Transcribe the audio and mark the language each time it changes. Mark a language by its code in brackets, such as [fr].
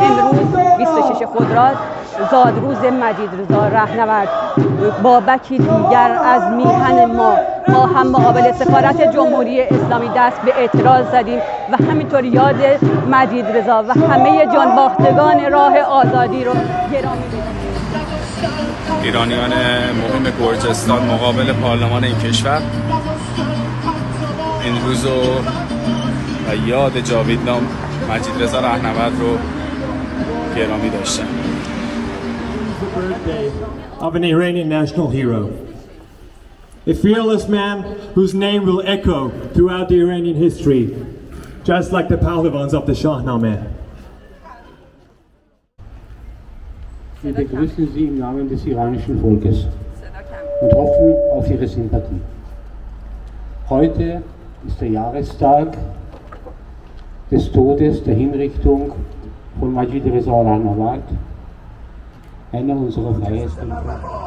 [fa] امروز 26 خرداد زادروز مجیدرضا رهنورد بابکی دیگر از میهن ما هم مقابل سفارت جمهوری اسلامی دست به اعتراض زدیم و همینطور یاد مجیدرضا و همه جانباختگان راه آزادی رو گرامی بداریم. ایرانیان مقیم گرجستان مقابل پارلمان این کشور این روز و یاد جاویدنام مجیدرضا رهنورد رو گرامی داشتن. [en] The birthday of an Iranian national hero, a fearless man whose name will echo throughout the Iranian history, just like the Pahlivans of the Shahnameh. [de] Wir begrüßen Sie im Namen des iranischen Volkes und hoffen auf Ihre Sympathie. Heute ist der Jahrestag des Todes, der Hinrichtung von Mejidrضا Rehnovard, einer unserer Freiheitskämpfer.